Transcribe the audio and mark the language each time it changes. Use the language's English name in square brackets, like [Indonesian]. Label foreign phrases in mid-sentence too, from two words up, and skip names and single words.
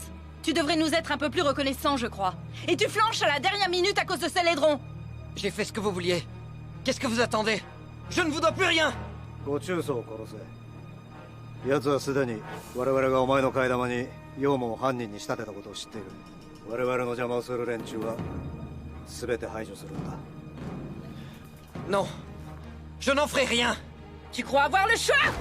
[French] Tu devrais nous être un peu plus reconnaissants, je crois. Et tu flanches à la dernière minute à cause de ces laidrons. J'ai fait ce que vous vouliez. Qu'est-ce que vous attendez? Je ne vous dois plus rien. [Japanese] ご中曹を殺せ。奴はすでに我々がお前の替え玉にヨウモを犯人に仕立てたことを知っている。我々の邪魔をする連中は全て排除するんだ。 [French] Non, je n'en ferai rien. Tu crois avoir le choix?